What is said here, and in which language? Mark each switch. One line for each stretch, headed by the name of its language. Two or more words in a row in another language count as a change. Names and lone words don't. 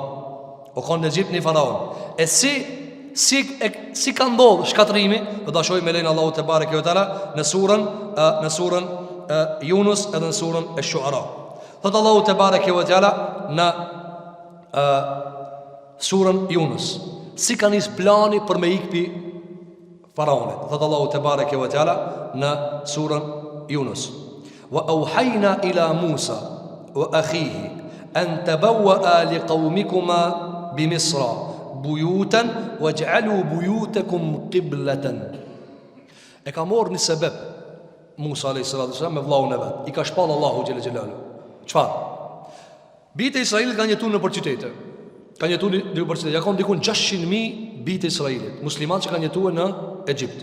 Albanian: O kanë në Egjipt një Faraon. E si ka ndodhur shkatrimi, do ta shohim me lein Allahu
Arabic: تبارك وتعالى
Albanian: në surën Yunus edhe në surën Ash-Shu'ara. Thot Allahu
Arabic: تبارك وتعالى
Albanian: në surën Yunus, si ka nis plani për me ikpi Faraonit. Thot Allahu
Arabic: تبارك وتعالى
Albanian: në surën Yunus,
Arabic: وأوحينا إلى موسى وأخيه أن تبوآ لقومكما بمصر بيوتا واجعلوا بيوتكم قبلة.
Albanian: E ka marrë një sebeb Musa
Arabic: عليه السلام
Albanian: me vllaun e vet. I ka shpall Allahu
Arabic: جل جلاله.
Albanian: Çfarë? Bitë e Israilit kanë jetuar në qytete. Kanë jetuar në qytete. Ja kanë dikun 600.000 bitë e Israilit, muslimanë që kanë jetuar në Egjipt.